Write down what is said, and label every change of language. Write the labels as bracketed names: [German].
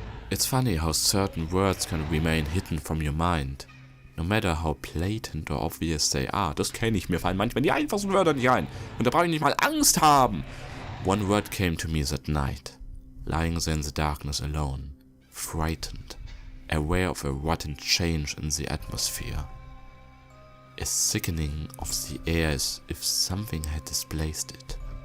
[English] It's funny how certain words can remain hidden from your mind. No matter how blatant or obvious they are. [German] Das kenne ich, mir fallen manchmal die einfachsten Wörter nicht ein. Und da brauche ich nicht mal Angst haben. [English] One word came to me that night. Lying there in the darkness alone. Frightened. Aware of a rotten change in the atmosphere. A sickening of the air as if something had displaced it.